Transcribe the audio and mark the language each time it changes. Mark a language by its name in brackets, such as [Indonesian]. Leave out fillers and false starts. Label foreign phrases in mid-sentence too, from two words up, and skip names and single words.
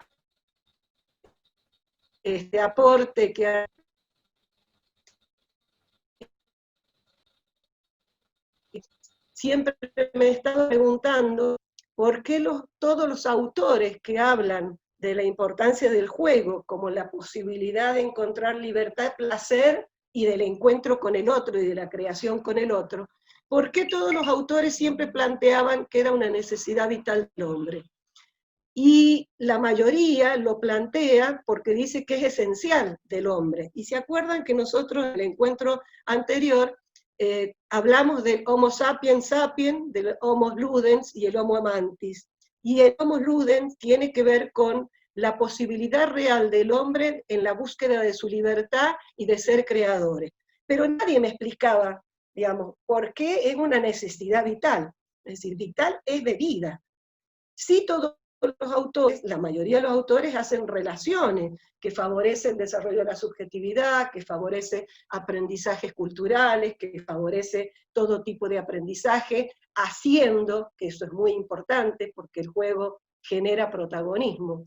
[Spanish] este aporte que siempre me he estado preguntando por qué todos los autores que hablan de la importancia del juego como la posibilidad de encontrar libertad, placer y del encuentro con el otro y de la creación con el otro, ¿por qué todos los autores siempre planteaban que era una necesidad vital del hombre? Y la mayoría lo plantea porque dice que es esencial del hombre. Y se acuerdan que nosotros en el encuentro anterior hablamos del Homo sapiens sapiens, del Homo ludens y el Homo amantis. Y el Homo ludens tiene que ver con la posibilidad real del hombre en la búsqueda de su libertad y de ser creadores. Pero nadie me explicaba, digamos, por qué es una necesidad vital. Es decir, vital es de vida. Sí, todos los autores, la mayoría de los autores hacen relaciones que favorecen el desarrollo de la subjetividad, que favorece aprendizajes culturales, que favorece todo tipo de aprendizaje, haciendo, que eso es muy importante porque el juego genera protagonismo.